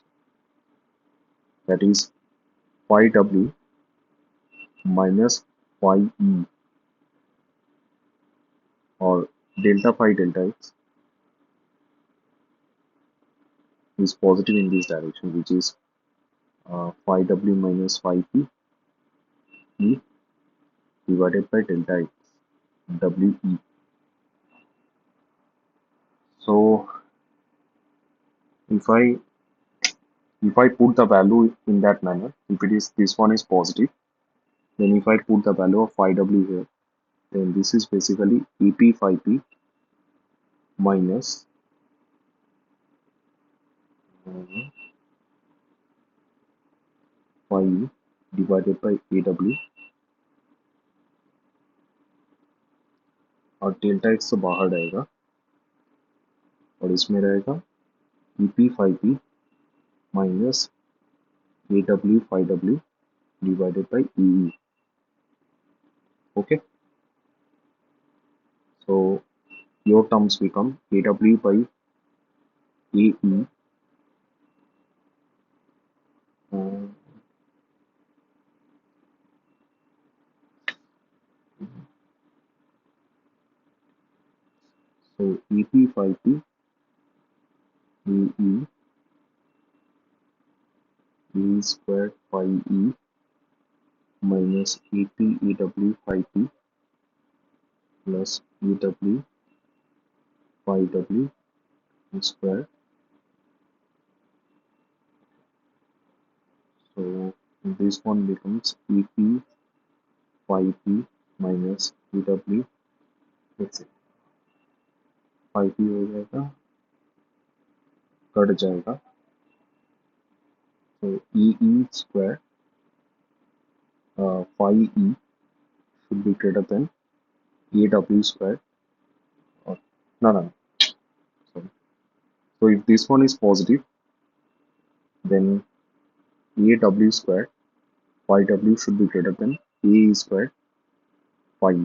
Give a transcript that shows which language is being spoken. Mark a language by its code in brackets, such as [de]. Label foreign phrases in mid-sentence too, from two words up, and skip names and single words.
[en] That is phi W minus phi E or delta phi delta x is positive in this direction, which is phi W minus phi P E divided by delta x W E. So if I put the value in that manner, if it is this one is positive, then if I put the value of phi W here, then this is basically EP phi P minus uh, phi E divided by AW, [hi] और डेल्टा एक्स तो बाहर रहेगा और इसमें रहेगा [en] EP phi P minus AW phi W divided by EE. Okay, so your terms become AW by AE, uh, so EP phi P EE E squared phi E minus AP EW phi P plus EW phi W square this one becomes EP phi p minus EW, let's say phi p [hi] हो जाएगा, कट जाएगा, [en] so EE square phi E should be greater than AW square, or no, no, no, sorry. So if this one is positive, then AW square phi W should be greater than AE square phi E.